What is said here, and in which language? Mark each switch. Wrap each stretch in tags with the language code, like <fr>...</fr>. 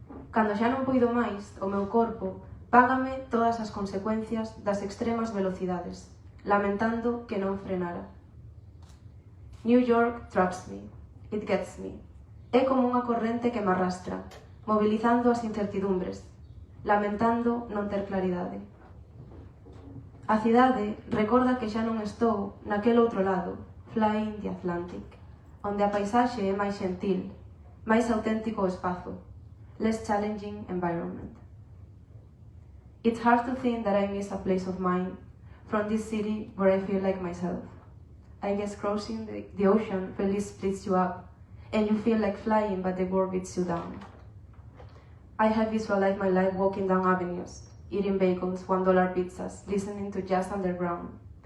<gl>Cando xa non poido máis, o meu corpo págame todas as consecuencias das extremas velocidades, lamentando que non frenara.</gl> <en>New York traps me, it gets me.</en> <gl>É como unha corrente que me arrastra, mobilizando as incertidumbres, lamentando non ter claridade. A cidade recorda que xa non estou naquel outro lado,</gl> <en>flying the Atlantic,</en> <gl>onde a paisaxe é máis xentil, máis auténtico o espazo,</gl> <en>less challenging environment. It's hard to think that I miss a place of mine from this city where I feel like myself. I guess crossing the ocean really splits you up, and you feel like flying but the world beats you down. I have visualized my life walking down avenues, eating bagels, $1 pizzas, listening to jazz underground.</en>